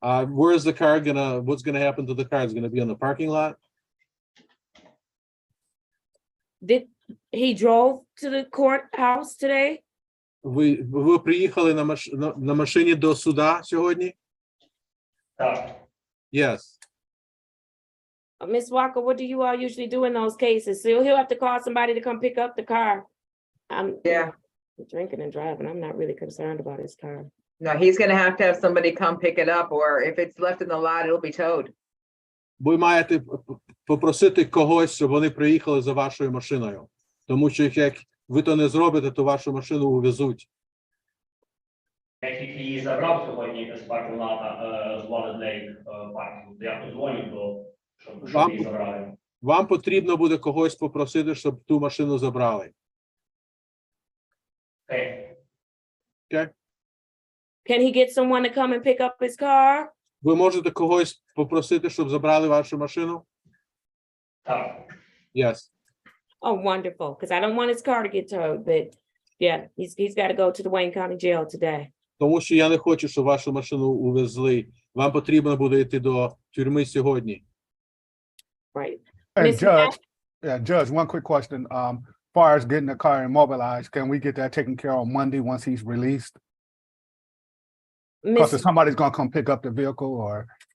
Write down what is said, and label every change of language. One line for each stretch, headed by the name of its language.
English: Where is the car what's gonna happen to the car? It's gonna be on the parking lot? Did he drove to the courthouse today?
Ukrainian: Ви приїхали на машині до суда сьогодні? Так.
English: Yes. Ms. Walker, what do you all usually do in those cases? So he'll have to call somebody to come pick up the car. I'm drinking and driving. I'm not really concerned about his car. No, he's gonna have to have somebody come pick it up, or if it's left in the lot, it'll be towed.
Ukrainian: Ви маєте попросити когось, щоб вони приїхали за вашою машиною. Тому що як ви то не зробите, то вашу машину увезуть. Я тільки її забрав сьогодні з паркінг лота, з Wallet Lake паркінгу. Я подзвоню, щоб її забрали. Вам потрібно буде когось попросити, щоб ту машину забрали. Окей.
English: Okay? Can he get someone to come and pick up his car?
Ukrainian: Ви можете когось попросити, щоб забрали вашу машину? Так.
English: Yes. Oh, wonderful, because I don't want his car to get towed, but yeah, he's got to go to the Wayne County Jail today.
Ukrainian: Тому що я не хочу, щоб вашу машину увезли. Вам потрібно буде йти до тюрми сьогодні.
English: Right. And Ms. Judge, Judge, one quick question. far as getting the car immobilized, can we get that taken care of on Monday once he's released? Because if Miss somebody's gonna come pick up the vehicle or,